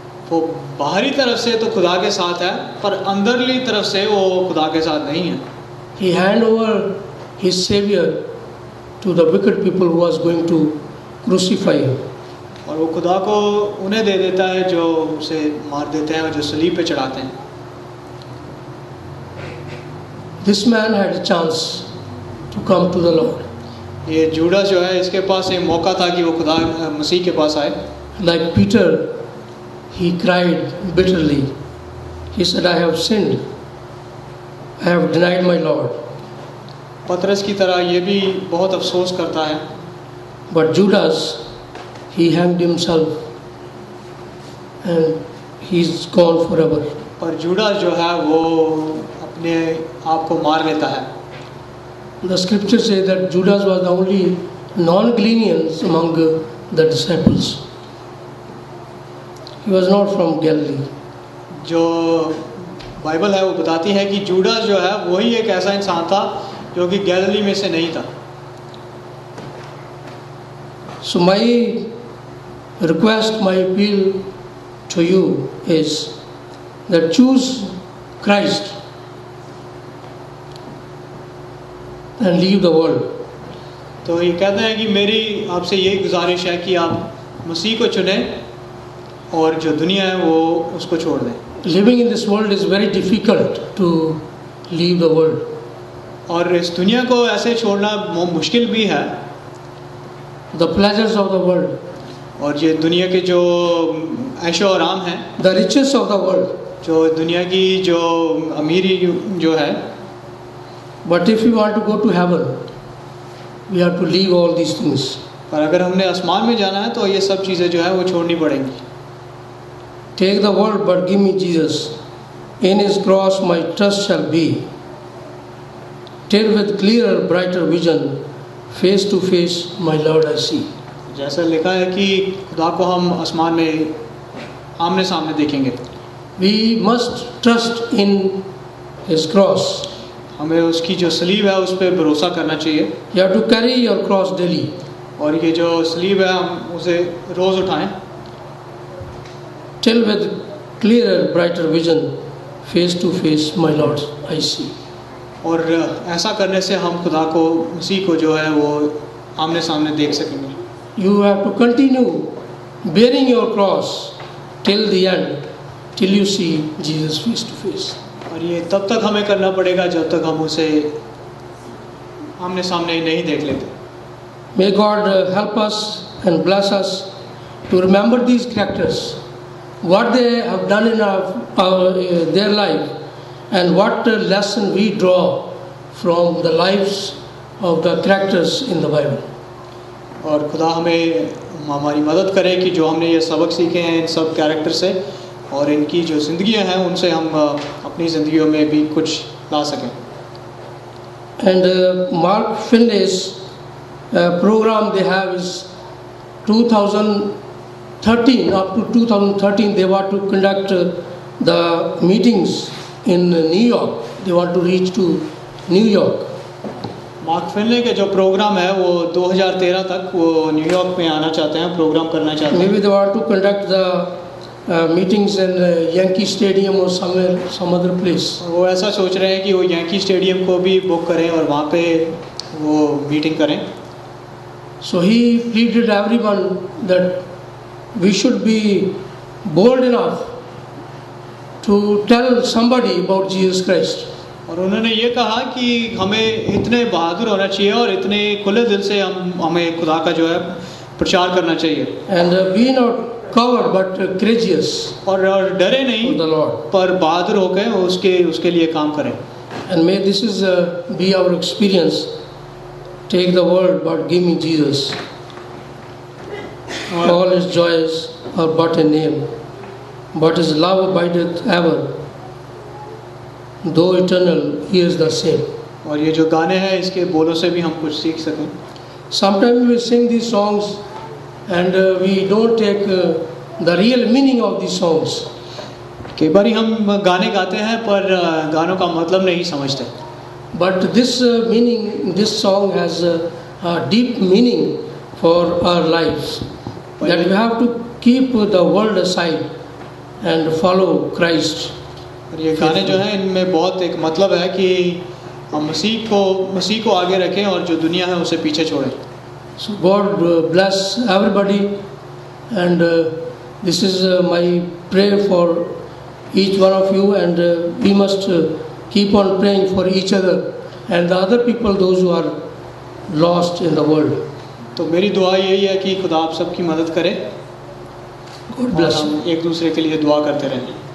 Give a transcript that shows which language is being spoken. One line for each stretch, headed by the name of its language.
Hindi: वो बाहरी तरफ से तो खुदा के साथ है, पर अंदरली तरफ से वो खुदा के साथ नहीं है।
English: He hand over his Savior to the wicked people who was going to crucify him.
Hindi: और वो खुदा को उन्हें दे देता है जो उसे मार देते हैं और जो सलीब पे चढ़ाते हैं।
English: This man had a chance to come to the Lord.
Hindi: ये जूडास जो है, इसके पास एक मौका था कि वो खुदा मसीह के पास आए।
English: Like Peter, he cried bitterly. He said, I have sinned. I have denied my Lord.
Hindi: पतरस की तरह ये भी बहुत अफसोस करता है।
English: But Judas, he hanged himself and he's gone forever.
Hindi: पर जूडास जो है वो अपने आप को मार लेता है।
English: The scripture says that Judas was the only non-Galileans among the disciples. He was not from Galilee.
Hindi: जो बाइबल है वो बताती है कि जूडास जो है वही एक ऐसा इंसान था जो कि गैलिली में से नहीं था।
English: So my request, my appeal to you is that choose Christ and leave the world.
Hindi: तो ये कहते हैं कि मेरी आपसे यही गुजारिश है कि आप मसीह को चुनें और जो दुनिया है वो उसको छोड़ दें।
English: Living in this world is very difficult to leave the world.
Hindi: और इस दुनिया को ऐसे छोड़ना मुश्किल भी है।
English: The pleasures of the world,
Hindi: और ये दुनिया के जो ऐशो आराम हैं,
English: the riches of the world.
Hindi: जो दुनिया की जो अमीरी जो है,
English: But if we want to go to heaven, we have to leave all these things.
Hindi: पर अगर हमने आसमान में जाना है तो ये सब चीज़ें जो है वो छोड़नी पड़ेंगी।
English: Take the world, but give me Jesus. In his cross my trust shall be. Till with clearer, brighter vision, face to face my Lord I see.
Hindi: जैसा लिखा है कि खुदा को हम आसमान में आमने सामने देखेंगे।
English: We must trust in his cross.
Hindi: हमें उसकी जो सलीब है उस पर भरोसा करना चाहिए।
English: You have to carry your cross daily.
Hindi: और ये जो सलीब है हम उसे रोज़ उठाएं।
English: Till with clearer, brighter vision, face to face my Lord I see.
Hindi: और ऐसा करने से हम खुदा को, मसीह को जो है वो आमने सामने देख सकेंगे।
English: You have to continue bearing your cross till the end, till you see Jesus face to face.
Hindi: और ये तब तक हमें करना पड़ेगा जब तक हम उसे आमने सामने नहीं देख लेते।
English: May God help us and bless us to remember these characters, what they have done in their life, and what lesson we draw from the lives of the characters in the Bible.
Hindi: और खुदा हमें हमारी मदद करे कि जो हमने ये सबक सीखे हैं इन सब कैरेक्टर से और इनकी जो ज़िंदगियां हैं उनसे हम अपनी ज़िंदगियों में भी कुछ ला सकें।
English: And Mark Finlay's program they have is 2013, up to 2013 they were to conduct the meetings in New York. they want to reach to New York.
Hindi: Mark फिनले के जो प्रोग्राम है वो 2013 तक वो न्यूयॉर्क में आना चाहते हैं, प्रोग्राम करना चाहते हैं।
English: Maybe they want to conduct the meetings in Yankee Stadium or somewhere, some other place.
Hindi: वो ऐसा सोच रहे हैं कि वो यांकी स्टेडियम को भी बुक करें और वहाँ पे वो मीटिंग करें।
English: So he pleaded everyone that we should be bold enough to tell somebody about Jesus Christ.
Hindi: और उन्होंने ये कहा कि हमें इतने बहादुर होना चाहिए और इतने खुले दिल से हमें खुदा का जो है प्रचार करना चाहिए।
English: And be not coward but courageous
Hindi: और डरे
English: for
Hindi: नहीं,
English: the Lord.
Hindi: पर बहादुर होकर उसके लिए काम करें।
English: And may this is be our experience. Take the world but give me Jesus. All his joys are but a name, but his love abideth ever. Though eternal, he is the same.
Hindi: और ये जो गाने हैं इसके बोलों से भी हम कुछ सीख सकें।
English: Sometimes we sing these songs and we don't take the real meaning of these songs.
Hindi: कई बार हम गाने गाते हैं पर गानों का मतलब नहीं समझते।
English: But this meaning, this song has a deep meaning for our lives. That we have to keep the world aside and follow Christ.
Hindi: और ये गाने जो हैं इनमें बहुत एक मतलब है कि हम मसीह को आगे रखें और जो दुनिया है उसे पीछे छोड़ें।
English: So God bless everybody, and this is my prayer for each one of you, and we must keep on praying for each other and the other people, those who are lost in the world.
Hindi: तो मेरी दुआ यही है कि खुदा आप सबकी मदद करे
English: God
Hindi: और
English: bless you.
Hindi: हम एक दूसरे के लिए दुआ करते रहें।